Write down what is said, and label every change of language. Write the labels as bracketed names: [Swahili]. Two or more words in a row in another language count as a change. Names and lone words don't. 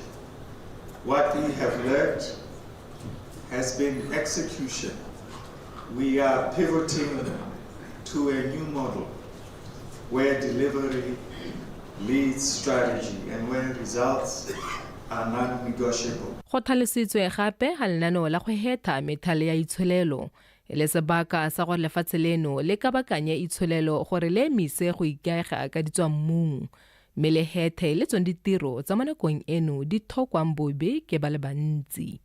[English] What we have learned has been execution. We are pivoting to a new model where delivery leads strategy and where results are non-negotiable. [Tswana] Go tlhalositswe gape ga lenaneo la go heta methale ya itsholelo e le sebaka sa gore lefatshe leno le ka bakanya itsholelo gore le emise go ikaega ka ditswammung mme le hethe le tsone ditiro tsa mo nakong eno di thokwang bobe ke ba le bantsi.